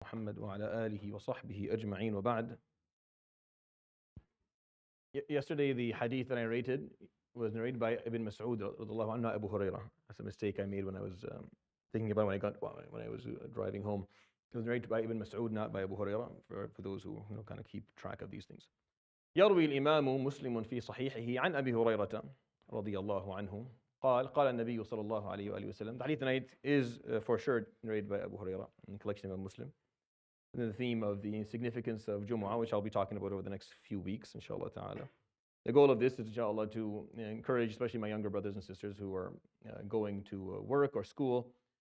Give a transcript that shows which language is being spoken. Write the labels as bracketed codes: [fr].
[ar] محمد وعلى آله وصحبه أجمعين وبعد. [en] Yesterday the hadith that I narrated was narrated by Ibn Mas'ud radhiyallahu anhu, not Abu Hurayra. That's a mistake I made when I was thinking about when I was driving home. It was narrated by Ibn Mas'ud, not by Abu Hurayra, for those who kind of keep track of these things. [ar] يروي الإمام مسلم في صحيحه عن أبي هريرة رضي الله عنه قال النبي صلى الله عليه وآله وسلم. [en] The hadith tonight is for sure narrated by Abu Hurayra in the collection of Muslim. And the theme of the significance of Jumaah, which I'll be talking about over the next few weeks, inshallah ta'ala. The goal of this is, inshallah, to encourage, especially my younger brothers and sisters who are going to work or school.